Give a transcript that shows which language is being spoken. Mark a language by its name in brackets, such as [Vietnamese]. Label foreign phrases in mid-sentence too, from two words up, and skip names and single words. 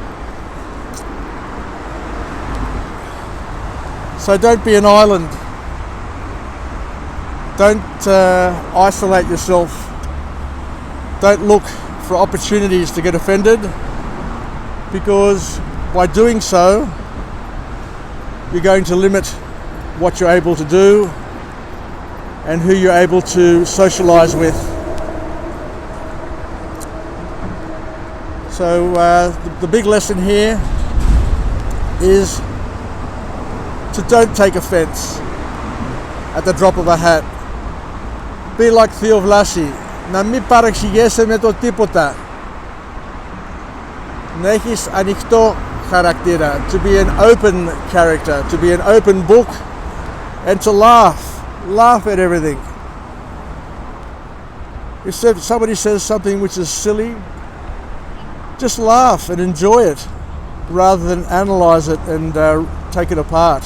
[English] So don't be an island, don't isolate yourself, don't look for opportunities to get offended, because by doing so you're going to limit what you're able to do and who you're able to socialise with. So the big lesson here is to don't take offence at the drop of a hat. Be like Theo [Greek] να μην παρεξηγέσαι με το τίποτα. Να έχεις ανοιχτό χαρακτήρα, [English] to be an open character, to be an open book, and to laugh at everything. If somebody says something which is silly, just laugh and enjoy it rather than analyze it and take it apart.